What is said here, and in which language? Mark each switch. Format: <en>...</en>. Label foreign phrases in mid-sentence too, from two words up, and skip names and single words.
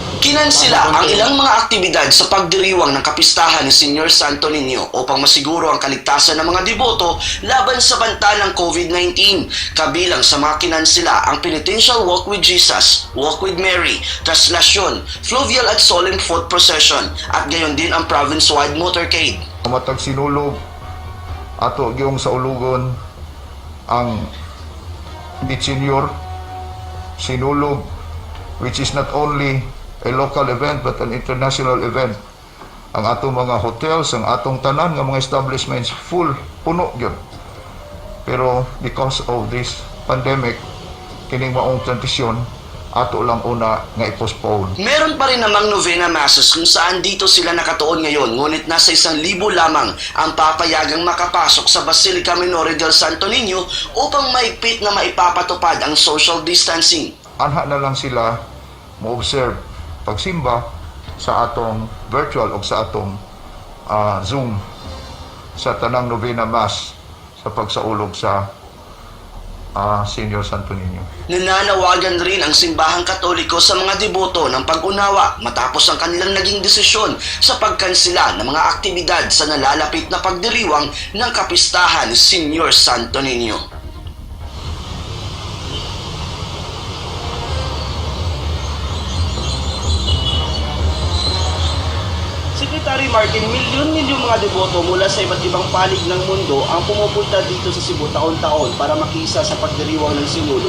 <tl>Ikinansila ang ilang mga aktibidad sa pagdiriwang ng kapistahan ni Senior Santo Niño upang masiguro ang kaligtasan ng mga deboto laban sa banta ng COVID-19. Kabilang sa mga kinansila ang Penitential Walk with Jesus, Walk with Mary, Traslasyon, Fluvial at Solemn Foot Procession at gayon din ang</tl> <en>province-wide motorcade.</en> <ceb>Matag sinulog ato giyong sa ulugon ang Beach Senior sinulog,</ceb> <en>which is not only a local event but an international event.</en> <ceb>Ang atong mga hotels, ang atong tanan nga mga establishments full, puno gyud.</ceb> <en>Pero because of this pandemic,</en> <ceb>kining maong tradisyon ato lang una nga i-postpone.</ceb> <tl>Meron pa rin namang</tl> <en>novena masses</en> <tl>kung saan dito sila nakatuon ngayon, ngunit nasa 1,000 lamang ang papayagang makapasok sa Basilica Minore del Santo Niño upang maigpit na maipapatupad ang</tl> <en>social distancing.</en> <ceb>Anha na lang sila mo-observe pagsimba sa atong virtual o sa atong Zoom sa tanang</ceb> <en>novena mass</en> <ceb>sa pagsaulog sa Senior Santo Niño.</ceb> <tl>Nananawagan rin ang simbahang Katoliko sa mga deboto ng pag-unawa matapos ang kanilang naging desisyon sa pagkansela ng mga aktibidad sa nalalapit na pagdiriwang ng kapistahan ni Senior Santo Niño. Secretary Martin, milyon-milyong mga deboto mula sa iba't ibang panig ng mundo ang pumupunta dito sa Cebu taon-taon para makisa sa pagdiriwang ng sinulog.</tl>